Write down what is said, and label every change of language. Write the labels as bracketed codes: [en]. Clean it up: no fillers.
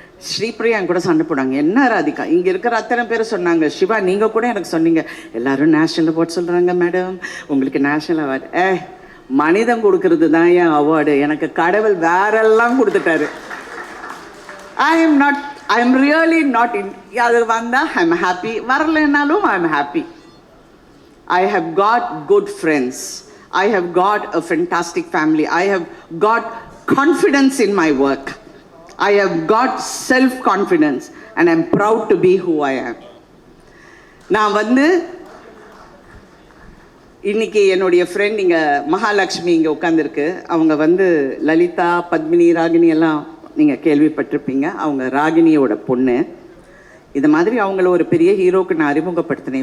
[ta] ஸ்ரீபிரியா என் கூட சண்டை போடாங்க, என்ன ராதிகா, இங்கே இருக்கிற அத்தனை பேர் சொன்னாங்க, சிவா நீங்கள் கூட எனக்கு சொன்னீங்க, எல்லாரும் நேஷ்னல் அவார்ட் சொல்கிறாங்க மேடம், உங்களுக்கு நேஷ்னல் அவார்டு. மனிதம் கொடுக்கறது தான் என் அவார்டு, எனக்கு கடவுள் வேறெல்லாம் கொடுத்துட்டாரு. [en] I am really not in. [ta] அது வந்தால் [en] I am happy, [ta] வரலைன்னாலும் [en] I am happy. I have got good friends. I have got a fantastic family. I have got confidence in my work. I have got self-confidence and I'm proud to be who I am. [ta] நான் வந்து இன்னைக்கு என்னுடைய friend இங்கே மகாலட்சுமி இங்கே உட்காந்துருக்கு. அவங்க வந்து லலிதா, பத்மினி, ராகினி எல்லாம் நீங்கள் கேள்விப்பட்டிருப்பீங்க. அவங்க ராகினியோட பொண்ணு. இது மாதிரி அவங்கள ஒரு பெரிய ஹீரோக்கு நான் அறிமுகப்படுத்தினேன்.